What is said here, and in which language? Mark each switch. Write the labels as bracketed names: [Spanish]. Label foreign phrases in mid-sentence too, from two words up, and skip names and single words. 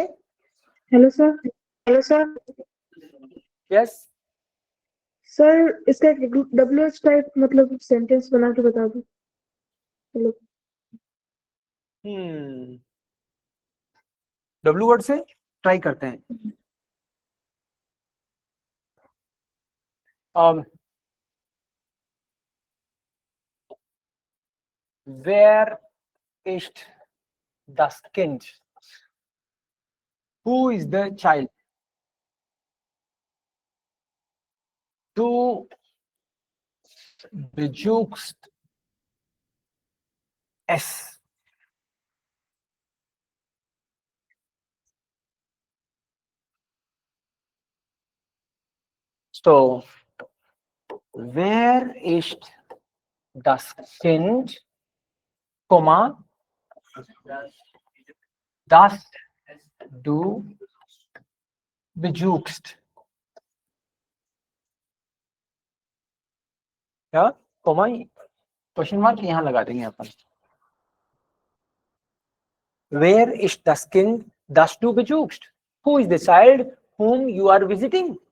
[English] hello sir. Yes. [Hindi] सर इसका WH टाइप मतलब सेंटेंस बना के बता दो। [English] हेलो। [Hindi] W वर्ड से ट्राई करते हैं। [German] Wer ist das Kind? [English] Who is the child? [German] Du besuchst es. So, wer ist das Kind, Komma, das du besuchst? [Hindi] क्या [English] comma question mark [Hindi] यहां लगा देंगे अपन। [English] Where is [German] das Kind, das du besuchst? [English] Who is the child whom you are visiting?